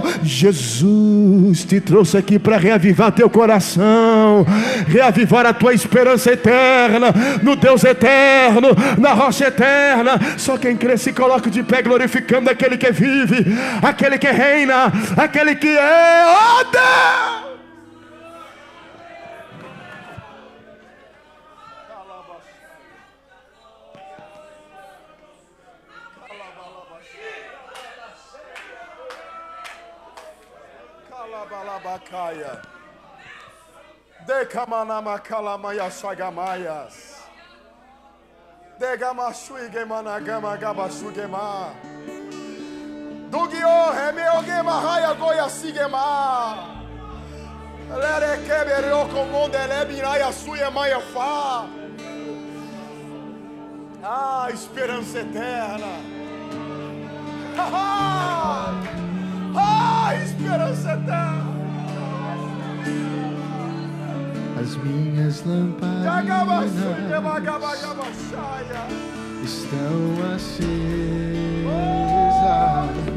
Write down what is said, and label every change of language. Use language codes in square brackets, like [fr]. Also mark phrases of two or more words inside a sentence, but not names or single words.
[pt] Jesus te trouxe aqui para reavivar teu coração, reavivar a tua esperança eterna no Deus eterno, na rocha eterna. Só quem crê se coloca de pé, glorificando aquele que vive, aquele que reina, aquele que é o Deus. Calabalabacaya, decamanama calamaya sagamayas, degamashuigemanagama gabashugema, dugio remeogema raya goya sigema, lerekeberio comondele biraya suemaya fa. Ah, esperança eterna. Ah, esperança eterna. As minhas lamparinas estão acesas.